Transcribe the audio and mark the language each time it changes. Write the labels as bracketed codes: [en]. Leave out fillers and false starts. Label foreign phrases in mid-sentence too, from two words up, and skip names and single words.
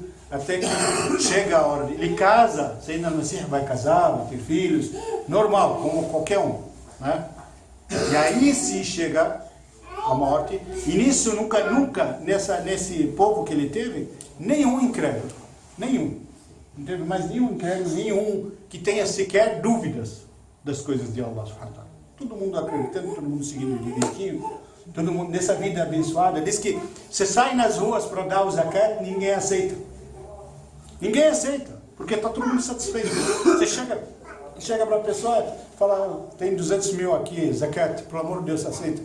[pt] Até que chega a hora, ele casa, Sayyidina al-Masih vai casar, vai ter filhos, normal, como qualquer um, né? E aí se chega a morte, e nisso nunca, nesse povo que ele teve, nenhum incrédulo, nenhum. Não teve mais nenhum incrédulo, nenhum que tenha sequer dúvidas das coisas de Allah [ar] سبحانه وتعالى. [pt] Todo mundo acreditando, todo mundo seguindo direitinho, todo mundo nessa vida abençoada. Diz que você sai nas ruas para dar o zakat, ninguém aceita. Ninguém aceita, porque está todo mundo satisfeito. Você chega para a pessoa e fala, tem 200 mil aqui, zakat, pelo amor de Deus, aceita.